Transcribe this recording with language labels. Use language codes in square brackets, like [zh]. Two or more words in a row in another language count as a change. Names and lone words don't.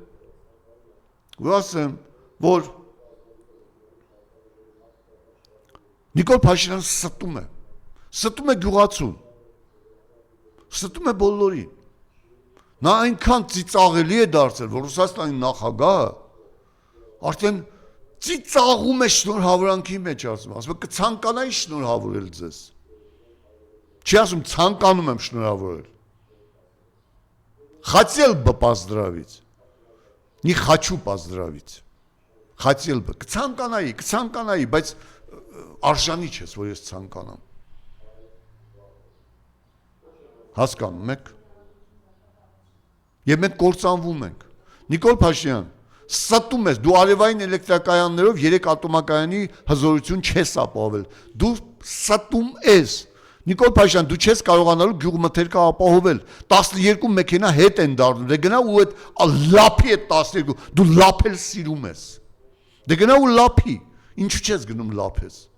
[hy] որ Նիկոլ Փաշինյանը ստում է գյուղացուն, ստում է բոլորին։ Նա այնքան ծիծաղելի է դարձել, որ Ռուսաստանի նախագահը արդեն ծիծաղում է շնորհավորանքի մեջ, ասում է կցանկանայի շնորհավորել ձեզ։ Չի ասում ցանկանում եմ շնորհավորել։ [ru] Хотел бы поздравить, не хочу поздравить։ Хотел бы, [hy] կցանկանայի, բայց արժանի չես, որ ես ցանկանամ։ Հասկանում եք։ Եվ մենք կործանվում ենք։ Նիկոլ Փաշինյան, ստում ես, դու արևային էլեկտրակայաններով 3 ատոմակայանի հզորություն չես ապահովել։ Դու ստում ես։ Նիկոլ Փաշինյան, դու չես կարողանալու գյուղմթերքը ապահովել։ 12 մեքենա հետ են դառնում։ Դե գնա ու այդ լափի այդ 12, դու լափել սիրում ես։ Դե գնա ու լափի։ Ինչու չես գնում լափես։